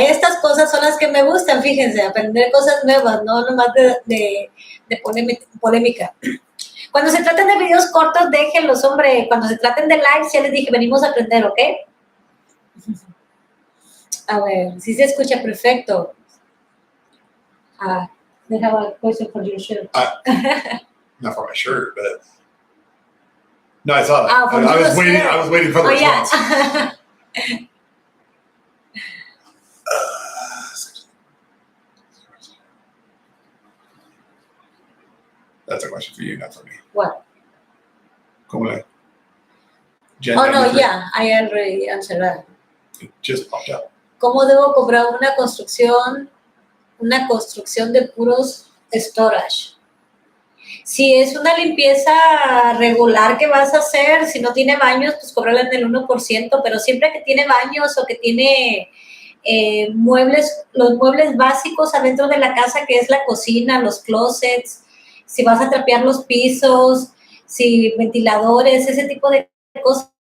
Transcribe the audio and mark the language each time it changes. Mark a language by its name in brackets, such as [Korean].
[Spanish] Estas cosas son las que me gustan, fíjense, aprender cosas nuevas, no nomás de polémica. Cuando se traten de videos cortos, déjenlos, hombre. Cuando se traten de lives, ya les dije, venimos a aprender, ¿ok? A ver, si se escucha perfecto. [English] They have a question for your shirt. Not for my shirt, but no, I saw that. Oh, I was waiting for the response. Yeah. That's a question for you, not for me. What? [Spanish] ¿Cómo le? [English] Oh, no, yeah, I already answered that. It just popped up. [Spanish] ¿Cómo debo cobrar una construcción de puros storage? Si es una limpieza regular que vas a hacer, si no tiene baños, pues cóbrala en el 1%, pero siempre que tiene baños o que tiene muebles, los muebles básicos adentro de la casa, que es la cocina, los closets, si vas a trapear los pisos, si ventiladores, ese tipo de cosas.